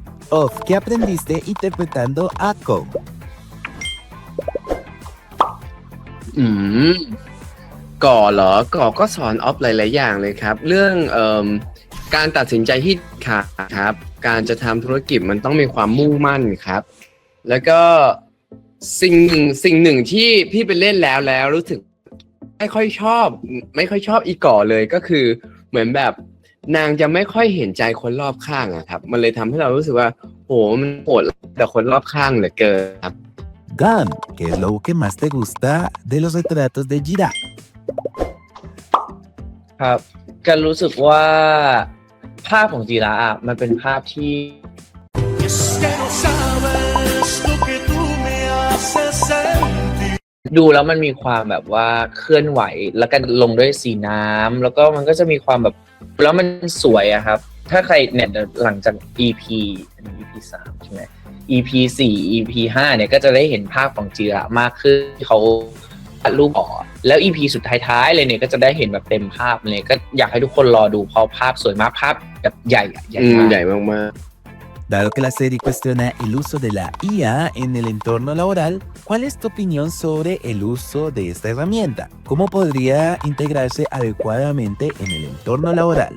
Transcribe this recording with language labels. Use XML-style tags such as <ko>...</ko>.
<es>Of, ¿qué aprendiste interpretando a Kong?</es> <th>อืมก่อเหรอก่อก็สอนออฟหลายๆอย่างเลยครับ เรื่องการตัดสินใจที่ขาดครับ การจะทำธุรกิจมันต้องมีความมุ่งมั่นครับ แล้วก็สิ่งหนึ่งที่พี่ไปเล่นแล้วรู้สึกไม่ค่อยชอบอีก่อเลยก็คือเหมือนแบบนางจะไม่ค่อยเห็นใจคนรอบข้างอะครับ มันเลยทำให้เรารู้สึกว่าโหมันโหดแต่คนรอบข้างเหลือเกินครับ</th> <es>Gan, ¿qué es lo que más te gusta de los retratos de Gira?</es> <th>ครับกันรู้สึกว่าภาพของจีระอ่ะมันเป็นภาพที่ ดูแล้วมันมีความแบบว่าเคลื่อนไหวแล้วกันลงด้วยสีน้ำแล้วก็มันก็จะมีความแบบแล้วมันสวยอะครับ ถ้าใครเนี่ยหลังจาก EP 3 ใช่ไหม EP 4 EP 5 เนี่ยก็จะได้เห็นภาพของจีระมากขึ้นที่เขาตัดรูปออกแล้ว EP สุดท้ายๆเลยเนี่ยก็จะได้เห็นแบบเต็มภาพเลยก็อยากให้ทุกคนรอดูเพราะภาพสวยมากภาพแบบใหญ่อะใหญ่มาก ใหญ่มาก</th> <es>Dado que la serie cuestiona el uso de la IA en el entorno laboral, ¿cuál es tu opinión sobre el uso de esta herramienta? ¿Cómo podría integrarse adecuadamente en el entorno laboral?</es>